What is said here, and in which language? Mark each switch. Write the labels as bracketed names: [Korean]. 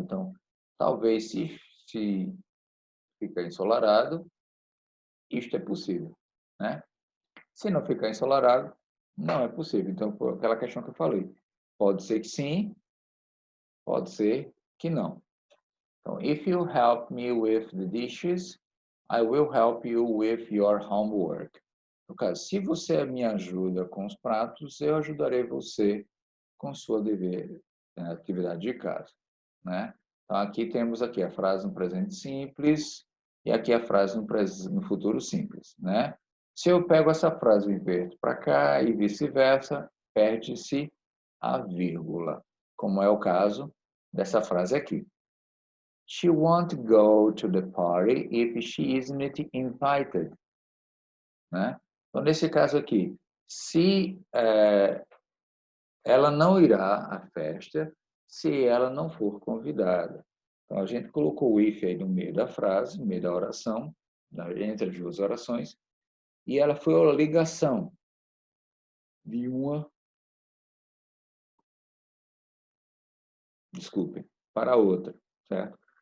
[Portuguese] Então, talvez se ficar ensolarado, isto é possível, né? Se não ficar ensolarado, não é possível. Então, por aquela questão que eu falei, pode ser que sim, pode ser que não. Então, [English] if you help me with the dishes, I will help you with your homework. [Portuguese] No caso, se você me ajuda com os pratos, eu ajudarei você com sua atividade de casa, né? Então, aqui temos aqui a frase no presente simples e aqui a frase no futuro simples, né? Se eu pego essa frase e inverto para cá e vice-versa, perde-se a vírgula, como é o caso dessa frase aqui. [English] She won't go to the party if she isn't invited. [Portuguese] Né? Então, nesse caso aqui, se ela não irá à festa se ela não for convidada. Então, a gente colocou o if aí no meio da frase, no meio da oração, entre as duas orações, e ela foi a ligação de uma, desculpe, para a outra, certo?